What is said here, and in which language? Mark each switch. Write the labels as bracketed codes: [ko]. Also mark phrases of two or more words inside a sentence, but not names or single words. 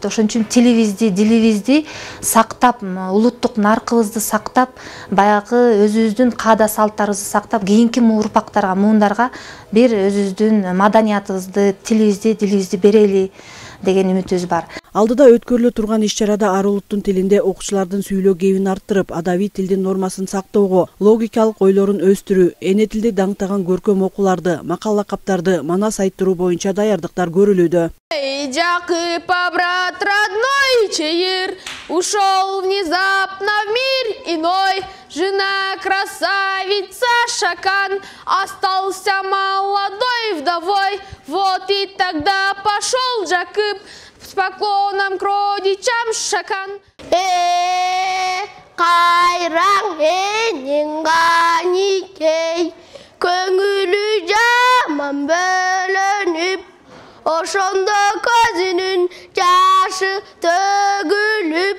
[ky] Ошон үчүн тилибизди, дилибизди сактап, улуттук наркыбызды сактап, баягы өзүбүздүн каада салттарыбызды сактап, кийинки урпактарга, муундарга бир өзүбүздүн маданиятыбызды, тилибизди, дилибизди берели деген үмүтүбүз бар. Алдыда өткөрүлө турган иш-чарада ар улуттун тилинде окуучулардын сүйлөө кебин арттырып, адабий тилдин нормасын сактоого, логикалык ойлорун өстүрүү, эне тилди даңтаган көркөм окууларды, макал лакаптарды манас айттыруу боюнча даярдыктар көрүлүүдө. [ru] Jakub, брат родной Чаир, ушел внезапно в мир иной. Жена красавица Шакан, остался молодой вдовой. Вот и тогда пошел Jakub с поклоном к родичам Шакан. [ky] Кайраң энеңганикей, көңүлү жаман бөлөнүп, ошондо көзүнүн жашы төгүлүп.